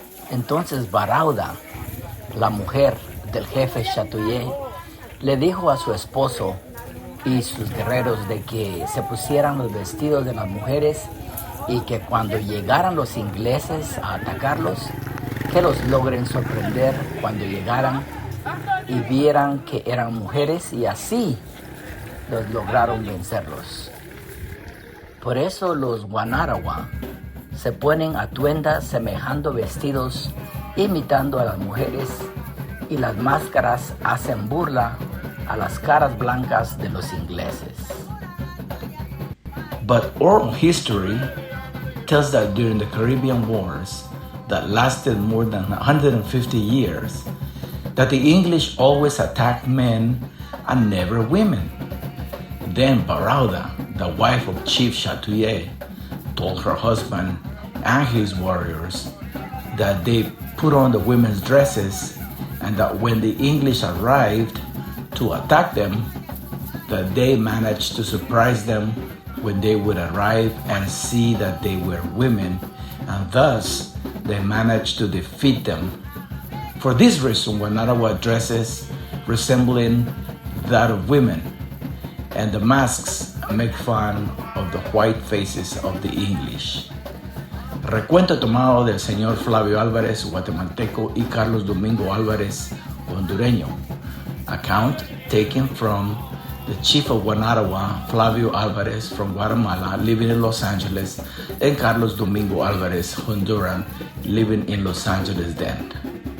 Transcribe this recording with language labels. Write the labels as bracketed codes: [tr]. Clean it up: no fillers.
[es] Entonces Barauda, la mujer del jefe Chatuye, le dijo a su esposo y sus guerreros de que se pusieran los vestidos de las mujeres y que cuando llegaran los ingleses a atacarlos, que los logren sorprender cuando llegaran y vieran que eran mujeres, y así los lograron vencerlos. Por eso los Wanaragua se ponen atuendas semejando vestidos imitando a las mujeres, y las máscaras hacen burla a las caras blancas de los ingleses. [en] But oral history tells that during the Caribbean Wars that lasted more than 150 years, that the English always attacked men and never women. Then Barauda, the wife of Chief Chatuye, told her husband and his warriors that they put on the women's dresses, and that when the English arrived to attack them, that they managed to surprise them when they would arrive and see that they were women, and thus they managed to defeat them. For this reason, Wanaragua dresses resembling that of women, and the masks make fun of the white faces of the English. [es] Recuento tomado del señor Flavio Álvarez, guatemalteco, y Carlos Domingo Álvarez, hondureño. [en] Account taken from the chief of Wanaragua, Flavio Álvarez from Guatemala, living in Los Angeles, and Carlos Domingo Álvarez, Honduran, living in Los Angeles then.